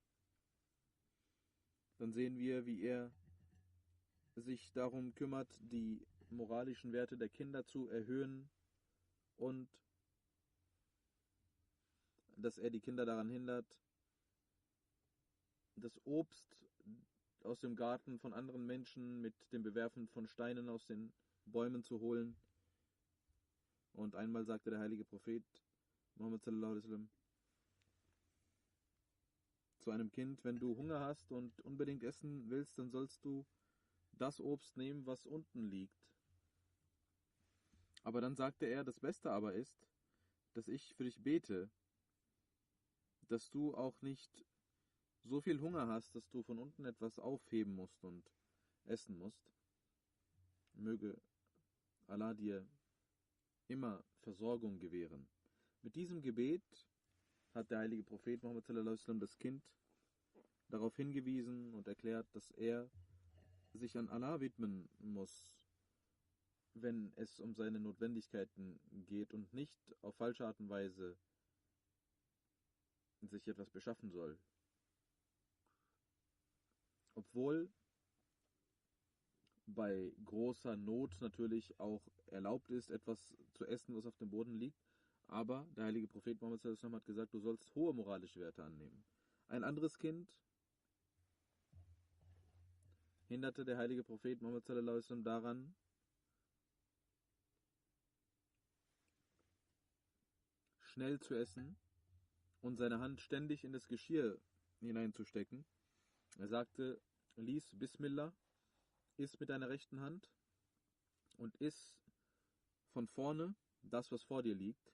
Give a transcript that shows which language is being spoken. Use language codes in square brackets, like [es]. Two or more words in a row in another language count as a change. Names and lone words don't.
[de] Dann sehen wir, wie er sich darum kümmert, die moralischen Werte der Kinder zu erhöhen und dass er die Kinder daran hindert, das Obst aus dem Garten von anderen Menschen mit dem Bewerfen von Steinen aus den Bäumen zu holen. Und einmal sagte der heilige Prophet Muhammad [ar] صلى الله عليه وسلم [de] zu einem Kind: Wenn du Hunger hast und unbedingt essen willst, dann sollst du das Obst nehmen, was unten liegt. Aber dann sagte er: Das Beste aber ist, dass ich für dich bete, dass du auch nicht so viel Hunger hast, dass du von unten etwas aufheben musst und essen musst. Möge Allah dir immer Versorgung gewähren. Mit diesem Gebet hat der heilige Prophet Muhammad [ar] صلى الله عليه وسلم [de] das Kind darauf hingewiesen und erklärt, dass er sich an Allah widmen muss, wenn es um seine Notwendigkeiten geht und nicht auf falsche Art und Weise sich etwas beschaffen soll. Obwohl bei großer Not natürlich auch erlaubt ist, etwas zu essen, was auf dem Boden liegt, aber der heilige Prophet Muhammad [ar] صلى الله عليه وسلم [de] hat gesagt, du sollst hohe moralische Werte annehmen. Ein anderes Kind hinderte der heilige Prophet Muhammad [ar] صلى الله عليه وسلم [de] daran, schnell zu essen und seine Hand ständig in das Geschirr hineinzustecken. Er sagte: Lies Bismillah, iss mit deiner rechten Hand und iss von vorne das, was vor dir liegt.